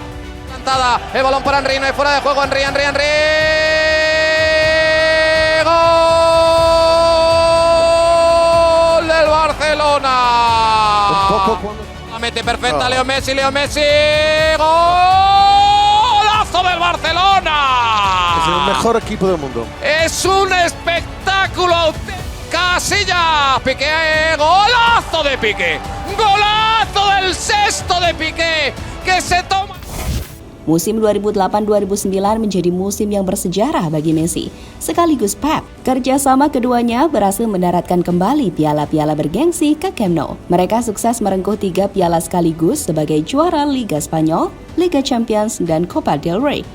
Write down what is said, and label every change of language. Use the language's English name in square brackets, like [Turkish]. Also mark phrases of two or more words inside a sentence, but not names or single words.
[Spanish] Plantada, el balón para Henry, no hay fuera de juego, Henry. La mete perfecta Leo Messi, golazo del Barcelona. Es el mejor equipo del mundo. Es un espectáculo. Casillas, Piqué, golazo de Piqué, golazo del sexto de Piqué que se toma. [Indonesian] Musim 2008-2009 menjadi musim yang bersejarah bagi Messi, sekaligus Pep. Kerjasama keduanya berhasil mendaratkan kembali piala-piala bergengsi ke Camp Nou. Mereka sukses merengkuh 3 piala sekaligus sebagai juara Liga Spanyol, Liga Champions, dan Copa del Rey.